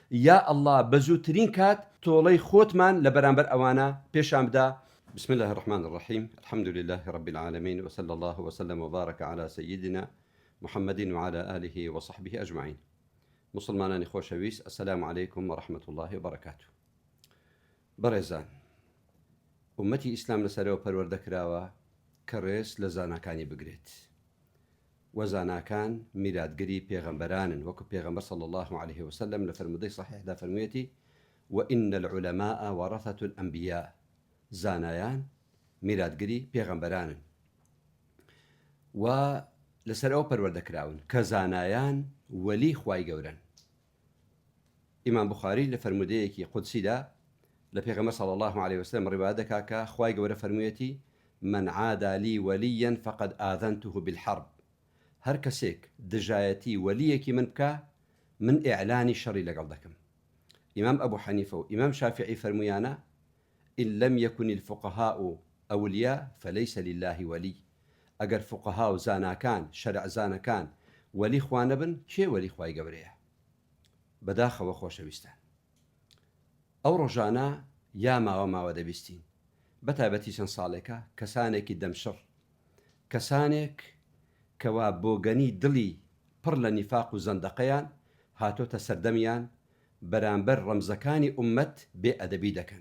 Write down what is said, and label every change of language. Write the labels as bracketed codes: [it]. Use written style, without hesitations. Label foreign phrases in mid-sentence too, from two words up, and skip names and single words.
[ckb] یا ئەڵڵا بە زووترین کات تۆڵەی خۆتمان لە بەرامبەر ئەوانە پێشان بدا. [ar] بسم الله الرحمن الرحيم الحمد لله رب العالمين وصلى الله وسلم وبارك على سيدنا محمد وعلى آله وصحبه أجمعين. [ckb] مسلمانانی خۆشەویست، [ar] السلام عليكم ورحمة الله وبركاته. [ckb] بەڕێزان، ئومەتی ئیسلام لەسەرەوە پەروەردەکراوە کە ڕێز لە زاناکانی بگرێت. وەزاناکان میراتگەری پێغەمبەرانن، وەکو پێغەمبەر [ar] صلی الله عليه وسلم [ckb] لە فەرمودەی صحیحدا فەرموویەتی [ar] وإن العلماء ورثة الأنبياء، [ckb] زانایان میراتگەری پێغەمبەرانن و لەسەر ئەو پەروەردەکراون کە زانایان وەلی خوای گەورەن. ئیمام بوخاری لە فەرمودەیەکی قودسیدا لە پێغەمبەر [ar] صلی الله عليه وسلم [ckb] ڕیوایەت دەکا کە خوای گەورە فەرموویەتی [ar] من عادى لي وليا فقد آذنته بالحرب، [ckb] هەر کەسێک دژایەتی وەلیەکی من بکە من ئیعلانی شەڕی لەگەڵ دەکەم. ئیمام ئەبوو حەنیفە و ئیمام شافعی فەرموویانە [ar] إن لم يكن الفقهاء أولياء فليس لله ولي، [ckb] ئەگەر فقها و زاناکان شەرع زانەکان وەلی خوا نەبن کێ وەلی خوای گەورەیە؟ بەداخەوە خۆشەویستان، ئەو ڕۆژانە یا ماوە دەبیستین بەتایبەتی چەند ساڵێکە کەسانێکی دەمشڕ، کەسانێک کەوا بۆگەنی دڵی پڕ لە نیفاق و زەندەقەیان هاتۆتە سەردەمیان بەرامبەر ڕەمزەکانی ئومەت بێ ئەدەبی دەکەن.